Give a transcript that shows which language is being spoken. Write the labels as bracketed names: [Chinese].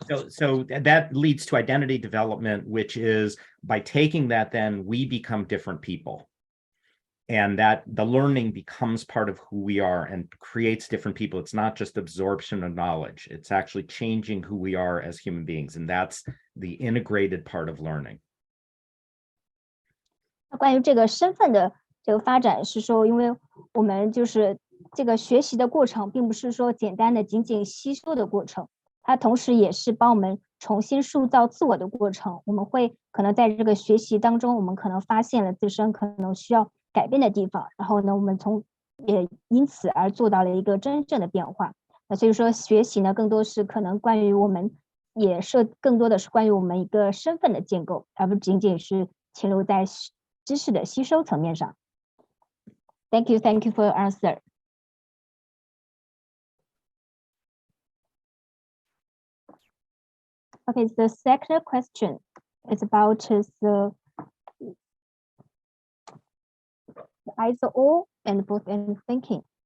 [English] So that leads to identity development, which is by taking that, then we become different people. And that the learning becomes part of who we are and creates different people. It's not just absorption of knowledge. It's actually changing who we are as human beings. And that's the integrated part of learning. [Chinese] 关于这个身份的这个发展是说，因为我们就是这个学习的过程，并不是说简单的仅仅吸收的过程，它同时也是帮我们重新塑造自我的过程。我们会可能在这个学习当中，我们可能发现了自身可能需要改变的地方，然后呢，我们也因此而做到了一个真正的变化。那所以说，学习呢，更多是可能关于我们，更多的是关于我们一个身份的建构，而不仅仅是停留在知识的吸收层面上。 [English] Thank you for your answer. Okay, the second question is about the either or and both and thinking.